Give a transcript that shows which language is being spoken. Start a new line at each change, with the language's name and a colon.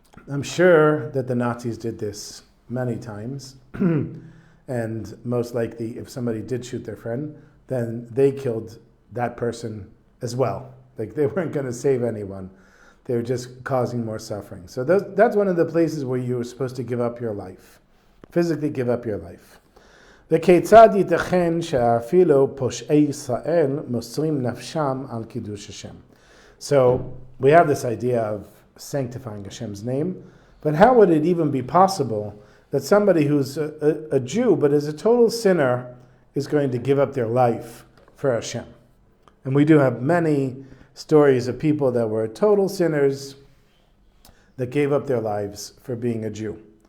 English: I'm sure that the Nazis did this many times, and most likely if somebody did shoot their friend, then they killed that person as well. Like, they weren't going to save anyone. They were just causing more suffering. So that's one of the places where you were supposed to give up your life. Physically give up your life.
Hebrew: וכיצד ייתכן שאפילו פושעי ישראל מוסרים נפשם על קידוש Hashem?
English: So we have this idea of sanctifying Hashem's name, but how would it even be possible that somebody who's a Jew but is a total sinner is going to give up their life for Hashem? And we do have many stories of people that were total sinners that gave up their lives for being a Jew.